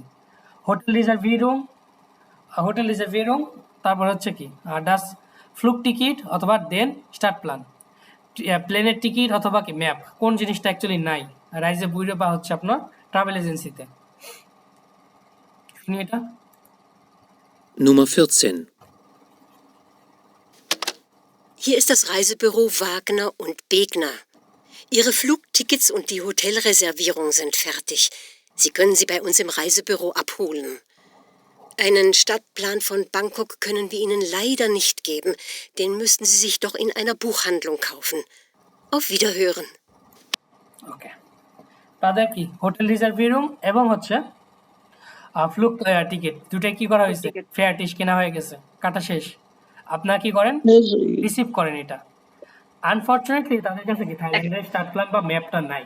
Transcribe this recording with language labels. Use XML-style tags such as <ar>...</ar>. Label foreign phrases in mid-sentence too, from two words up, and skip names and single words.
<bn>হোটেল রিজার্ভিরুম, তারপর হচ্ছে কি</bn> <de>das Flugticket</de> <bn>অথবা দেন স্টার্ট প্ল্যান, প্লেনের টিকিট অথবা কি ম্যাপ। কোন জিনিসটা অ্যাকচুয়ালি নাই রাইজে বিউরো বা হচ্ছে আপনার ট্রাভেল এজেন্সিতে? শুনি এটা।</bn> <de>Nummer 14. Hier ist das Reisebüro Wagner und Begner. Ihre Flugtickets und die Hotelreservierung sind fertig. Sie können sie bei uns im Reisebüro abholen. Einen Stadtplan von Bangkok können wir Ihnen leider nicht geben. Den müssten Sie sich doch in einer Buchhandlung kaufen. Auf Wiederhören.</de> <bn>ওকে, তাদের কি হোটেল রিজার্ভিরুম এবং হচ্ছে ফ্লুক টিকিট দুটাই কি করা হয়েছে, ফেয়ার টিস কেনা হয়ে গেছে, কাটা শেষ। আপনারা কি করেন, রিসিভ করেন এটা। আনফরচুনেটলি তাদের কাছে কি থাইল্যান্ডের স্টার্ট প্ল্যান বা ম্যাপটা নাই।</bn>